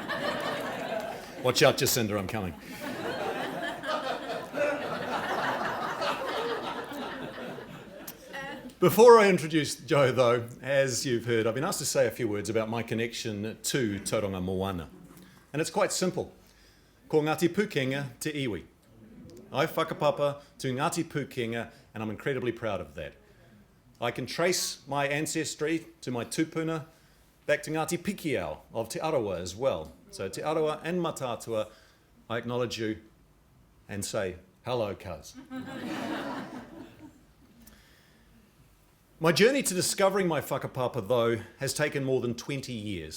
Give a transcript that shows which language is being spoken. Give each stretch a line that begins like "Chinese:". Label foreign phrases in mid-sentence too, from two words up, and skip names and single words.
English: Watch out, Jacinda, I'm coming. Before I introduce Joe, though, as you've heard, I've been asked to say a few words about my connection to Tauranga Moana. And it's quite simple.
Māori: Ko Ngāti Pūkenga te iwi.
English: I whakapapa to Ngāti Pūkenga, and I'm incredibly proud of that. I can trace my ancestry to my tūpuna back to Ngāti Pikiao of Te Arawa as well. So Te Arawa and Matatua, I acknowledge you and say, hello, cuz. My journey to discovering my whakapapa, though, has taken more than 20 years.